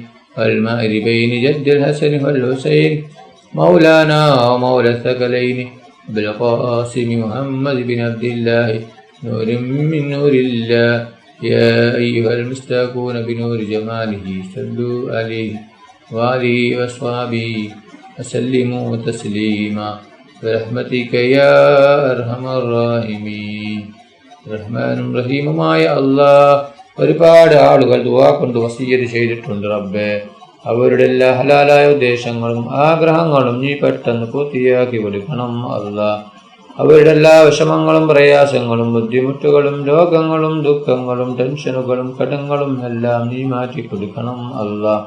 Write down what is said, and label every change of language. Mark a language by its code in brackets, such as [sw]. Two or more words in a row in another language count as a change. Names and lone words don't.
[ar] المأربين جد الحسن والحسين مولانا ومولى الثقلين بالقاسم محمد بن عبد الله نور من نور الله يا أيها المستاقون بنور جماله صلوا عليه وآله وأصحابه وسلموا تسليما برحمتك يا أرحم الراحمين. [ml] റഹ്മാനും റഹീമുമായ അല്ലാഹ്, ഒരുപാട് ആളുകൾ ദുആ കൊണ്ട് വസിയ്യത്ത് ചെയ്തിട്ടുണ്ട് റബ്ബേ. അവരുടെ എല്ലാ ഹലാലായ ഉദ്ദേശങ്ങളും ആഗ്രഹങ്ങളും നീ പെട്ടെന്ന് പൂർത്തിയാക്കി കൊടുക്കണം അല്ലാഹ്. അവരുടെ എല്ലാ വിഷമങ്ങളും പ്രയാസങ്ങളും ബുദ്ധിമുട്ടുകളും രോഗങ്ങളും ദുഃഖങ്ങളും ടെൻഷനുകളും കടങ്ങളും എല്ലാം നീ മാറ്റി കൊടുക്കണം അല്ലാഹ്.